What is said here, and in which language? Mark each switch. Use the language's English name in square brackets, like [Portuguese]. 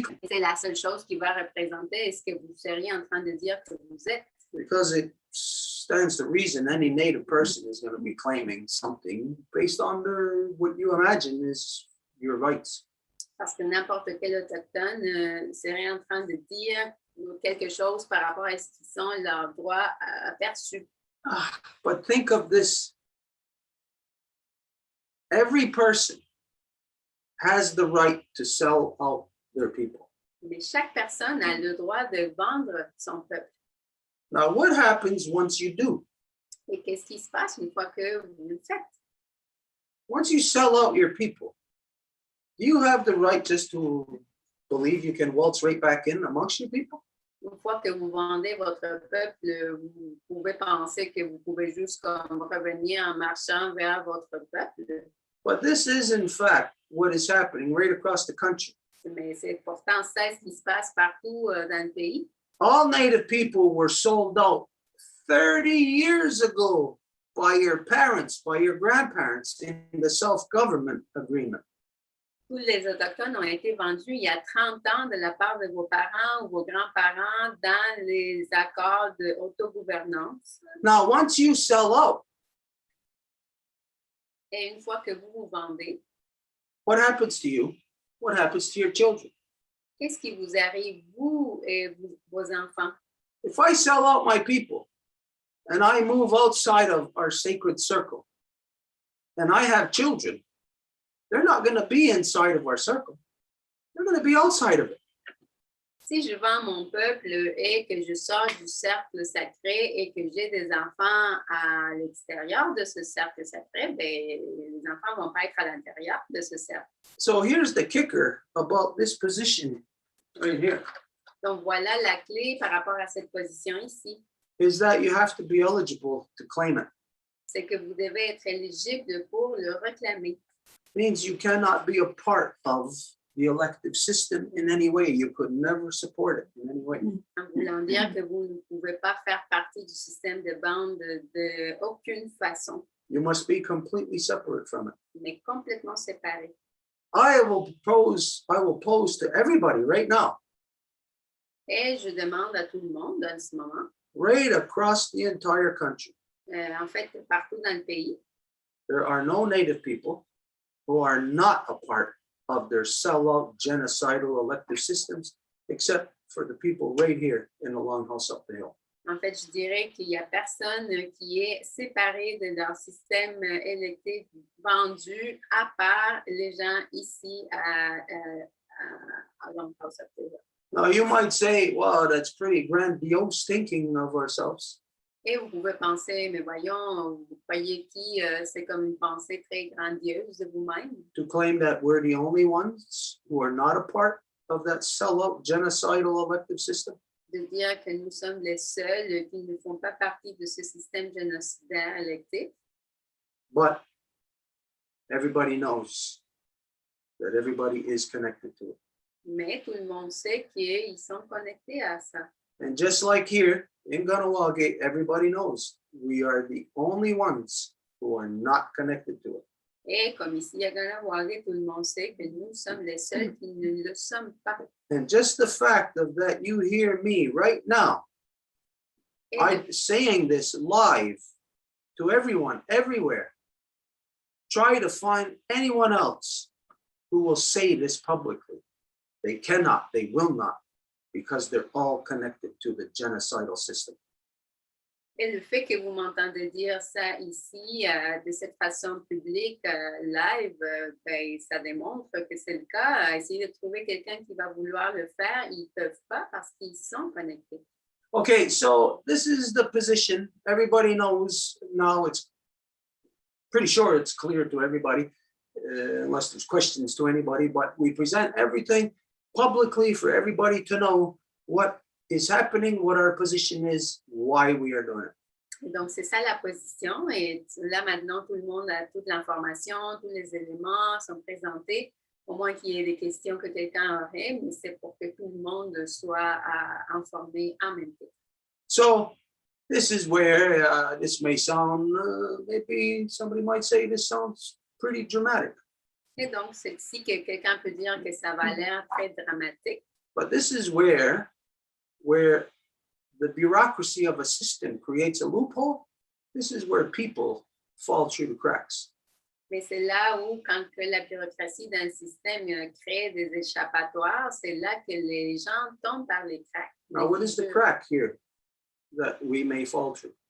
[French] C'est la seule chose qui va représenter ce que vous seriez en train de dire que vous êtes. [English] because it stands to reason any Native person is going to be claiming something based on what you imagine is your rights. [French] Parce que n'importe quel autochtone serait en train de dire quelque chose par rapport à ce qui sont leurs droits perçus. [English] But think of this. Every person has the right to sell out their people. [French] Mais chaque personne a le droit de vendre son peuple. [English] Now, what happens once you do? [French] Et qu'est-ce qui se passe une fois que vous le faites? [English] Once you sell out your people, do you have the right just to believe you can waltz right back in amongst your people? [French] Une fois que vous vendez votre peuple, vous pouvez penser que vous pouvez juste comme revenir en marchant vers votre peuple. [English] But this is, in fact, what is happening right across the country. [French] Mais c'est pourtant ça ce qui se passe partout dans le pays. [English] All Native people were sold out 30 years ago by your parents, by your grandparents in the self-government agreement. [French] Tous les Autochtones ont été vendus il y a 30 ans de la part de vos parents ou vos grands-parents dans les accords d'autogouvernance. [English] Now, once you sell out, [French] Et une fois que vous vous vendez, [English] what happens to you? What happens to your children? [French] qu'est-ce qui vous arrive, vous et vos enfants? [English] If I sell out my people and I move outside of our sacred circle and I have children, they're not going to be inside of our circle. They're going to be outside of it. [French] Si je vends mon peuple et que je sors du cercle sacré et que j'ai des enfants à l'extérieur de ce cercle sacré, ben, les enfants ne vont pas être à l'intérieur de ce cercle. [English] So here's the kicker about this position right here, [French] Donc, voilà la clé par rapport à cette position ici. [English] is that you have to be eligible to claim it. [French] C'est que vous devez être éligible pour le réclamer. [English] Means you cannot be a part of the elective system in any way. You could never support it in any way. [French] En voulant dire que vous ne pouvez pas faire partie du système de bande de aucune façon, [English] You must be completely separate from it. [French] mais complètement séparé. [English] I will pose to everybody right now, [French] Et je demande à tout le monde en ce moment, [English] right across the entire country, [French] en fait partout dans le pays, [English] there are no Native people who are not a part of their sellout genocidal elective systems, except for the people right here in the Longhouse up the hill. [French] en fait, je dirais qu'il n'y a personne qui est séparé de leur système électif vendu, à part les gens ici à Longhouse up the Hill. [English] Now you might say, wow, that's pretty grandiose thinking of ourselves. [French] Et vous pouvez penser, mais voyons, vous croyez qui c'est comme une pensée très grandiose de vous-même, [English] To claim that we're the only ones who are not a part of that sellout genocidal elective system. [French] de dire que nous sommes les seuls qui ne font pas partie de ce système génocidaire électif. [English] But everybody knows that everybody is connected to it. [French] Mais tout le monde sait qu'ils sont connectés à ça. [English] And just like here in Ganawagate, everybody knows we are the only ones who are not connected to it. [French] Et comme ici à Ganawagé, tout le monde sait que nous sommes les seuls qui ne le sommes pas. [English] And just the fact of that you hear me right now [French] Et [English] I'm saying this live to everyone, everywhere. Try to find anyone else who will say this publicly. They cannot, they will not, because they're all connected to the genocidal system. [French] Et le fait que vous m'entendez dire ça ici de cette façon publique, live, ben, ça démontre que c'est le cas. Essayez de trouver quelqu'un qui va vouloir le faire, ils ne peuvent pas parce qu'ils sont connectés. [English] Okay, so this is the position. Everybody knows now. It's pretty sure it's clear to everybody, unless there's questions to anybody, but we present everything publicly for everybody to know what is happening, what our position is, why we are doing it. [French] Et donc, c'est ça la position. Et là, maintenant, tout le monde a toute l'information, tous les éléments sont présentés, au moins qu'il y ait des questions que quelqu'un aurait, mais c'est pour que tout le monde soit informé en même temps. [English] So this is where this may sound, maybe somebody might say this sounds pretty dramatic, [French] Et donc, c'est ici que quelqu'un peut dire que ça va l'air très dramatique. [English] but this is where the bureaucracy of a system creates a loophole. This is where people fall through the cracks. [French] Mais c'est là où, quand que la bureaucratie d'un système crée des échappatoires, c'est là que les gens tombent par les cracks. [English] Now, what is the crack here that we may fall through?